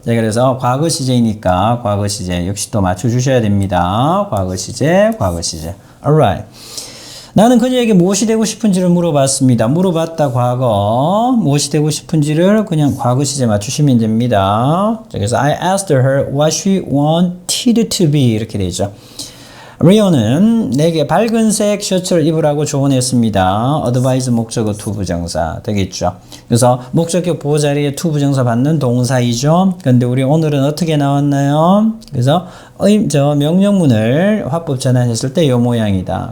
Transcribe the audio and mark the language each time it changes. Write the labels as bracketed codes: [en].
[ko] 네, 그래서 과거 시제이니까 과거 시제 역시 또 맞춰주셔야 됩니다. 과거 시제, 과거 시제. Alright. 나는 그녀에게 무엇이 되고 싶은지를 물어봤습니다. 물어봤다 과거. 무엇이 되고 싶은지를 그냥 과거 시제 맞추시면 됩니다. 그래서 [en] I asked her what she wanted to be [ko] 이렇게 되죠. 리오는 내게 밝은색 셔츠를 입으라고 조언했습니다. advise 목적어 to 부정사 되겠죠. 그래서 목적격 보호 자리에 to 부정사 받는 동사이죠. 근데 우리 오늘은 어떻게 나왔나요? 그래서 명령문을 화법 전환했을 때 이 모양이다.